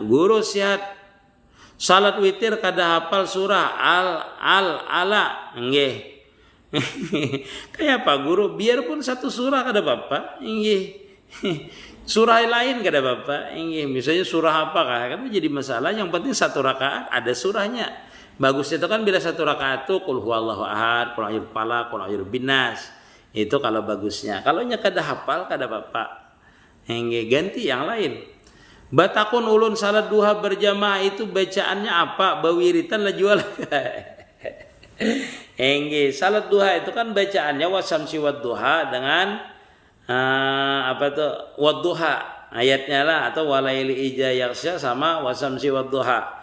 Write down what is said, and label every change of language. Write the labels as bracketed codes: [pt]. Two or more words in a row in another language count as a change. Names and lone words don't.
[bjn] Guru sehat salat witir kada hafal surah ala nggih. Kayak apa guru biarpun satu surah kada apa nggih. Surah lain kada apa nggih. Misalnya surah apa kan jadi masalah yang penting satu rakaat ada surahnya. Bagus itu kan bila satu rakaat itu [ar] قل هو الله أحد قل أعوذ فلق قل أعوذ بالناس. [bjn] Itu kalau bagusnya. Kalau nya kada hafal kada apa-apa. Ganti yang lain. Batakun ulun salat duha berjamaah itu bacaannya apa? Bawiritan lah jual. Salat duha itu kan bacaannya [ar] والشمس وضحاها [bjn] dengan apa tuh wadduha ayatnya lah atau [ar] والليل إذا يغشى [bjn] sama [ar] والشمس وضحاها.